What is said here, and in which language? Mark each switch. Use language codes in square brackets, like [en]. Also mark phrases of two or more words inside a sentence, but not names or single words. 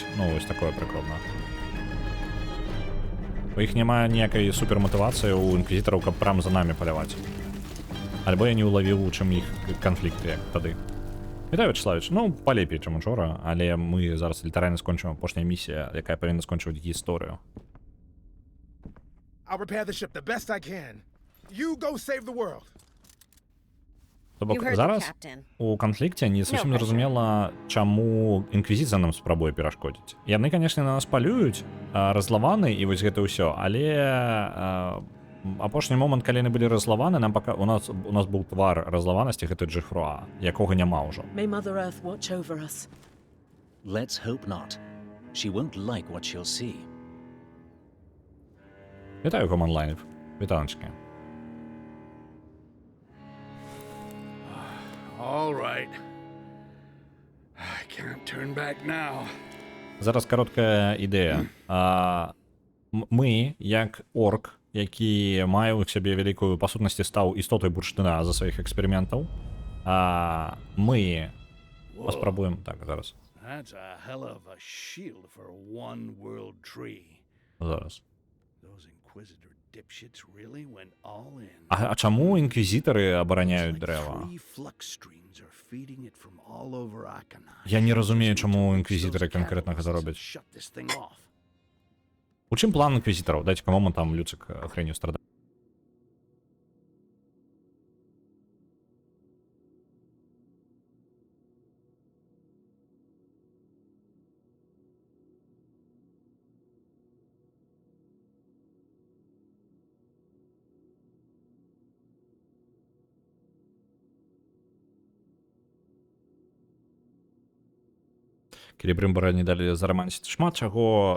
[be] Ну вось такое прыкладна. У іх няма ніякай суперматывацыі у інквізітараў, каб прям за намі паляваць. Альбо я не ўлавіў, у чым іх канфлікт, як тады. Вітаю, Вячеславіч. Ну, палепей, чым учора, але мы зараз літаральна скончым апошняя місія, якая павінна скончваць гісторыю. [en] I'll repair the ship the best I can. You go save the world. [be] То бок зараз у канфлікце не зусім зразумела, чаму інквізіцыя нам спрабуе перашкодзіць. Яны, канешне, на нас палююць, разлаваны і вось гэта ўсё, але апошні момант, калі яны былі разлаваны, нам у нас быў твар разлаванасці, гэта Джефруа, якога няма ўжо. [en] May Mother Earth watch over us. Let's hope not. She won't like what she'll see. [be] Вітаю, Команлайнів. Вітаночки. [en] All right. I can't turn back now. [be] Зараз каротка ідэя. Мы, як орк, які мае ў сябе вялікую, па сутнасці, стаў істотай бурштына за сваіх эксперыментаў, мы паспрабуем... Так, зараз. [en] That's a hell of a shield for one world tree. [be] Зараз. [en] Those inquisitor dipshits really went all in. [be] А чаму інквізітары абараняюць дрэва? [en] Three flux streams are feeding it from all over Akana. [be] Я не разумею, чаму інквізітары канкрэтна гэта робяць. [en] Shut this thing off. [be] У чым план інквізітараў? Дайце камому [ru] там Люцик хренью страдае. [be] Келебрымбара не далі зарамансіць шмат чаго.